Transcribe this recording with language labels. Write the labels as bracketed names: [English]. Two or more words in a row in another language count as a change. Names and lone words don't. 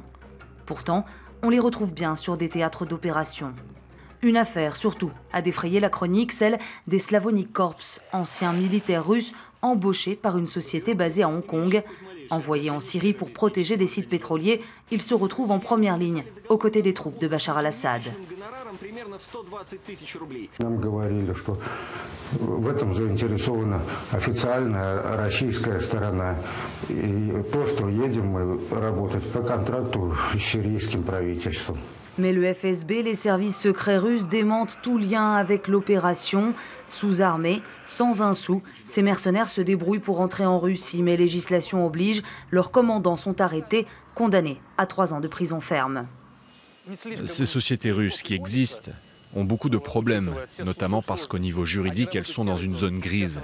[French] Pourtant, on les retrouve bien sur des théâtres d'opération. Une affaire, surtout, a défrayé la chronique, celle des Slavonic Corps, anciens militaires russes embauchés par une société basée à Hong Kong. Envoyés en Syrie pour protéger des sites pétroliers, ils se retrouvent en première ligne, aux côtés des troupes de Bachar al-Assad. [Russian] Нам говорили, что в этом заинтересована официальная российская сторона. И просто едем мы работать по контракту с сирийским правительством. [French] Mais le FSB, les services secrets russes, démentent tout lien avec l'opération. Sous-armés, sans un sou, ces mercenaires se débrouillent pour entrer en Russie. Mais législation oblige, leurs commandants sont arrêtés, condamnés à 3 ans de prison ferme. Ces sociétés russes qui existent ont beaucoup de problèmes, notamment parce qu'au niveau juridique, elles sont dans une zone grise.